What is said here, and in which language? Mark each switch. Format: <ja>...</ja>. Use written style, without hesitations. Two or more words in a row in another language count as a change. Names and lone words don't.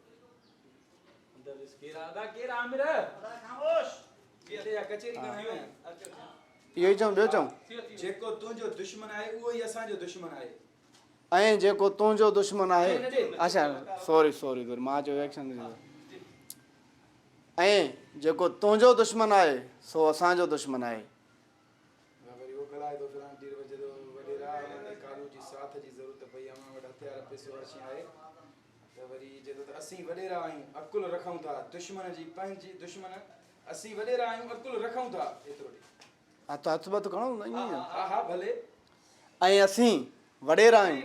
<sd>इहो ई चऊं ॿियो चऊं? जेको तुंहिंजो दुश्मन आहे उहो ई असांजो दुश्मन आहे। ऐं जेको तुंहिंजो दुश्मन आहे अच्छा</sd> <en>sorry sorry</en> <sd>मां चयो एक्शन। ऐं जेको तुंहिंजो दुश्मन आहे सो असांजो दुश्मन आहे। वरी उहो गलाए थो फिरां तीर वजे थो वॾेरा कालू जी साथ जी ज़रूरत पई आहे। पैसो अची आहे त वरी जेको त असीं वॾेरा आहियूं अकुल रखूं था दुश्मन जी पंहिंजी दुश्मन असीं वॾेरा आहियूं अकुल रखूं था एतिरो हा त हथ बथ खणो न ईअं हा हा भले ऐं असीं वॾेरा आहियूं</sd>